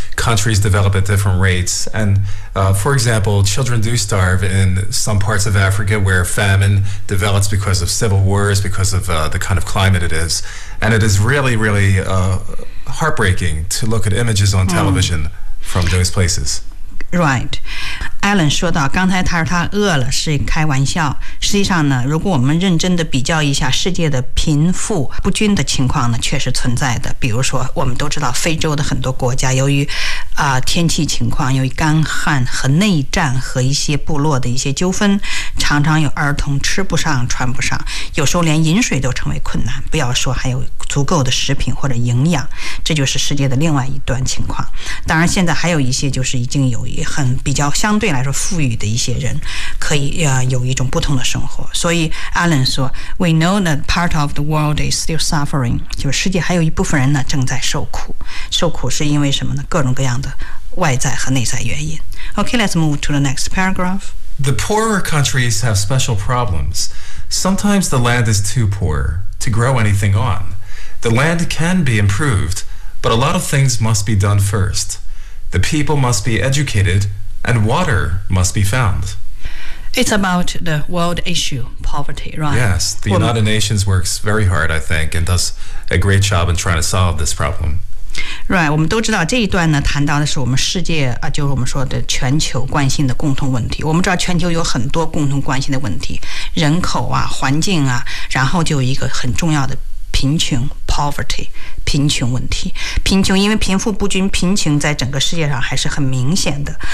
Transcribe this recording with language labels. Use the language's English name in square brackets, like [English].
[English] Countries develop at different rates. And, for example, children do starve in some parts of Africa where famine develops because of civil wars, because of the kind of climate it is. And it is really, really heartbreaking to look at images on television from those places. Right. [Chinese] Alan 说到刚才他说他饿了是开玩笑，实际上呢，如果我们认真的比较一下世界的贫富不均的情况呢，确实存在的。比如说我们都知道非洲的很多国家由于天气情况，由于干旱和内战和一些部落的一些纠纷，常常有儿童吃不上穿不上，有时候连饮水都成为困难，不要说还有足够的食品或者营养。这就是世界的另外一段情况。当然现在还有一些就是已经有很比较相对来说富裕的一些人可以有一种不同的生活。所以 Alan 说 [English] We know that part of the world is still suffering， [Chinese] 就是世界还有一部分人呢正在受苦。受苦是因为什么呢？各种各样的外在和内在原因。 [English] Okay, let's move to the next paragraph. The poorer countries have special problems. Sometimes the land is too poor to grow anything on. The land can be improved, but a lot of things must be done first. The people must be educatedAnd water must be found. It's about the world issue, poverty, right? Yes, the United Nations works very hard, I think, and does a great job in trying to solve this problem. [Chinese] Right, 我们都知道这一段呢，谈到的是我们世界啊，就是我们说的全球关心的共同问题。我们知道全球有很多共同关心的问题，人口啊，环境啊，然后就有一个很重要的贫穷 poverty。贫穷问题，贫穷，因为贫富不均，贫穷在整个世界上还是很明显的。